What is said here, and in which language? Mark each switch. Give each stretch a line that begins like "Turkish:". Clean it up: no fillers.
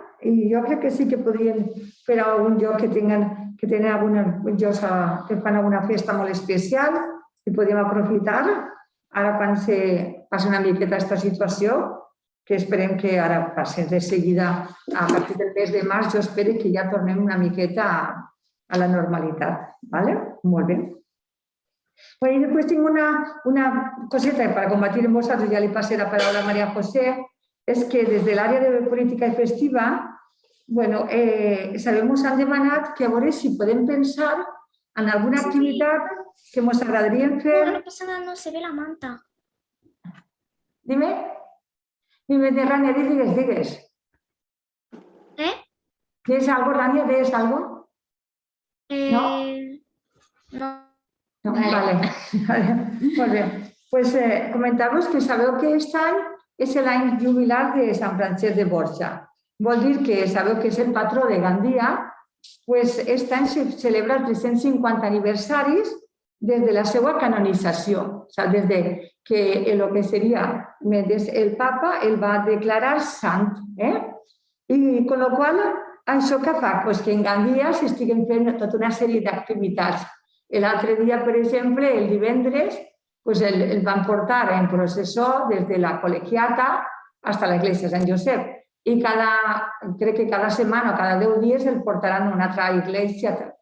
Catalan: I jo crec que sí que podrien fer algun lloc que tenen alguns llocs que fan alguna festa molt especial i podríem aprofitar ara quan passa una miqueta aquesta situació, que esperem que ara passi de seguida a partir del mes de març, jo espero que ja tornem una miqueta a la normalitat, ¿vale? Molt bé.
Spanish: Bueno, y después tengo una coseta para combatir en vosotros, ya le pasé la palabra a María José, es que desde el área de política y festiva, bueno, sabemos
Catalan: han demanat que a veure si podem pensar en alguna activitat que ens agradaria fer.
Spanish: No pasa nada, no se ve la manta. Dime. Dime, Rania,
Catalan: digues.
Spanish: ¿Tienes algo, Rania? ¿Tienes algo? No.
Catalan: No, vale. Molt bé. Pues comentar-vos que sabeu que aquest any és l'any jubilar de Sant Francesc de Borja. Vol dir que sabeu que és el patró de Gandia, pues aquest any se celebra els 350 aniversaris des de la seva canonització. O sigui, des de que el que seria el papa el va declarar sant. I con la qual això què fa? Pues que en Gandia s'estiguen fent tota una sèrie d'activitats. L'altre dia, per exemple, el divendres, el van portar en processó des de la Col·legiata fins a l'església de Sant Josep. I crec que cada setmana o cada 10 dies el portaran a una altra església.